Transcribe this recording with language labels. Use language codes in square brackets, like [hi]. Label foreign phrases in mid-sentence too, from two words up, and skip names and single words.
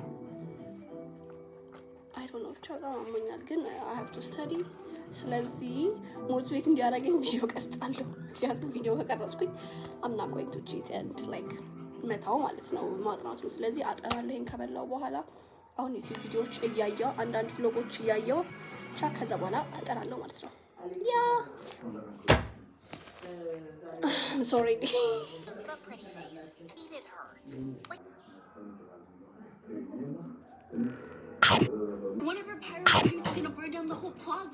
[en] I don't know [am] ብቻ በጣም አሞኛል፣ ግን [en] I have to study። [am] ስለዚህ ሞቲቬት እንዲያደርገኝ ቪዲዮ ቀርጻለሁ። ምክንያቱም ቪዲዮ ከቀረጽኩኝ [en] I'm not going to cheat and like [am] መታው ማለት ነው ማጥናቱ። ስለዚህ አጠናለሁ ይሄን ከበላው በኋላ። አሁን ዩቲዩብ ቪዲዮዎች እያየሁ አንዳንድ ቭሎጎች እያየሁ ብቻ ከዛ በኋላ አጠናለሁ ማለት ነው። ያ [en] I'm sorry. One of our pirate ships is gonna burn down the whole plaza.